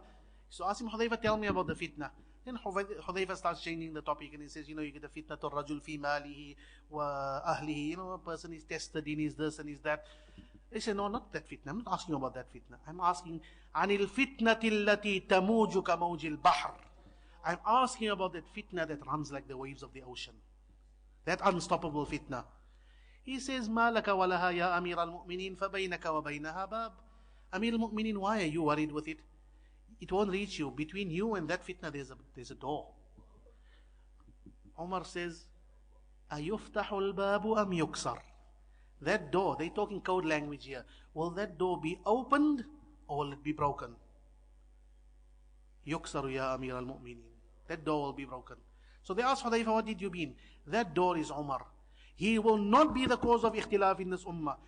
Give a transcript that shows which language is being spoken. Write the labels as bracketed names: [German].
[English] He used to ask him, Hudhayfa, tell me about the fitna. Then Hudhayfa starts changing the topic and he says, you get the fitna to [Arabic] rajul fi malihi wa ahlihi. [English] A person is tested in his this and his that. They say, no, not that fitna. I'm not asking about that fitna. I'm asking, [Arabic] anil fitnati allati tamuju ka mawjil bahr. [English] I'm asking about that fitna that runs like the waves of the ocean. That unstoppable fitna. He says, [Arabic] مَا لَكَ وَلَهَا يَا أَمِيرَ الْمُؤْمِنِينَ فَبَيْنَكَ وَبَيْنَهَا بَابٌ. [English] Amir al-Mu'minin, why are you worried with it? It won't reach you. Between you and that fitna, there's a door. Umar says, [Arabic] أَيُفْتَحُ الْبَابُ أَمْ يُكْسَرُ. [English] That door, they're talking code language here. Will that door be opened or will it be broken? [Arabic] يُكْسَرُ يَا أَمِيرَ الْمُؤْمِنِينَ. [English] That door will be broken. So they asked Hudhayfa, what did you mean? That door is Umar. He will not be the cause of ikhtilaf in this ummah.